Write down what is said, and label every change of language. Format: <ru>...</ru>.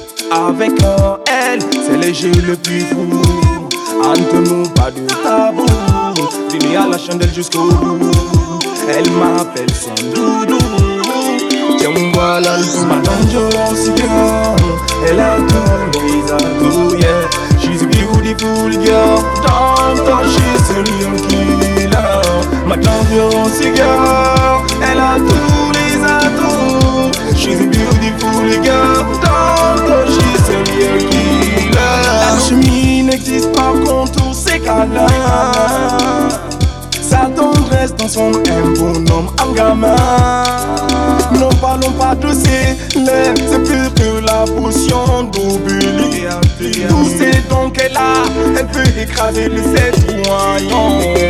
<fr>Avec elle, c'est léger le plus fou. Entre nous, pas de tabou. Venez à la chandelle jusqu'au bout. Elle m'appelle son doudou. Tiens-moi la leçon, ma</fr> <en>dangerous girl.</en> <fr>Elle a tous les atouts, yeah.</fr> <en>She's a beautiful girl. Don't touch, she's a real killer.</en> <fr>Ma</fr> <en>dangerous girl.</en> <fr>Elle a tous les atouts.</fr> <en>She's a beautiful girl. Don't touch, she's a real killer.</en> <fr>L'alchimie n'existe pas contre tous ces câlins. Sa tendresse dans son un bonhomme en gamin. Ne parlons pas de ses lèvres, c'est plus que la potion d'Obélie. Tous ces dons qu'elle a, elle peut écraser les citoyens.</fr>